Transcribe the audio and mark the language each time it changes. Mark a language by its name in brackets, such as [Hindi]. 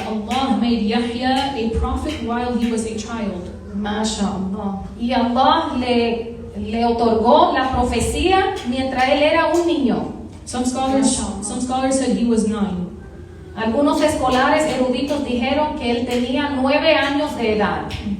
[English] Allah made Yahya a prophet while he was a child. [Arabic] MashaAllah. [Spanish] Y Allah le otorgó la profecía mientras él era un niño. [English] Some scholars said he was 9. [Spanish] Algunos escolares eruditos dijeron que él tenía 9 años de edad.